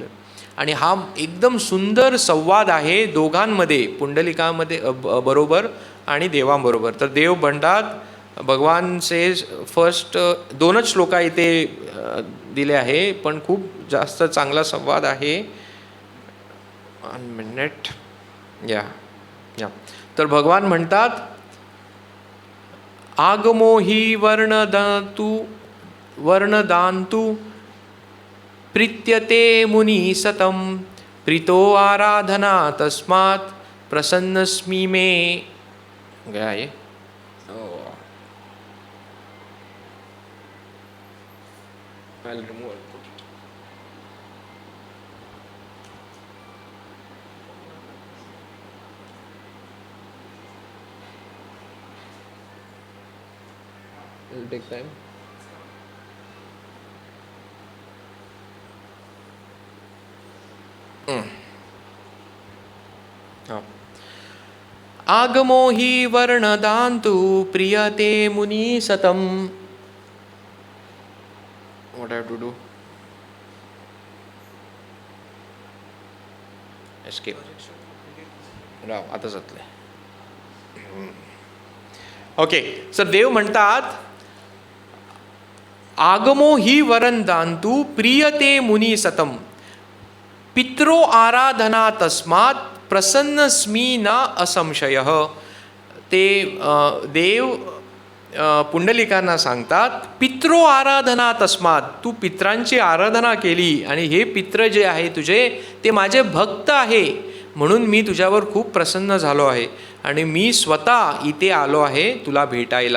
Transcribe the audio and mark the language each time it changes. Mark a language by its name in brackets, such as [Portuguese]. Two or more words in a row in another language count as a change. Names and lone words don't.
[Marathi] आणि हा एकदम सुंदर संवाद आहे दोघांमध्ये, पुंडलिकामध्ये बरोबर आणि देवांबरोबर. तर देव म्हणतात, भगवान [English] says first, [Marathi] 2च श्लोक इथे दिले आहे, पण खूप जास्त चांगला संवाद आहे. 1 मिनिट. या या तर भगवान म्हणतात, [Sanskrit] आगमो हि वर्णदांतु प्रीत्यते मुनी सतम प्रीतो आराधना तस्मात् प्रसन्नस्मी मे. [Hindi] गया ये. [English] I'll remove it. It'll take time. [Sanskrit] आगमो हि वर्णदान्तु प्रियते मुनी सतम. [English] What I have to do? Escape. [Marathi] राव आता जातले. ओके, सर देव म्हणतात, [Sanskrit] आगमो हि वरदांतु प्रियते मुनी सतम पित्रो आराधना तस्मात् प्रसन्नस्मी न असंशय. [Marathi] ते देव पुंडलिकांना सांगतात, [Sanskrit] पित्रो आराधना तस्मात, [Marathi] तू पित्रांची आराधना केली आणि हे पित्र जे आहे तुझे ते माझे भक्त आहे, म्हणून मी तुझ्यावर खूप प्रसन्न झालो आहे आणि मी स्वतः इथे आलो आहे तुला भेटायला.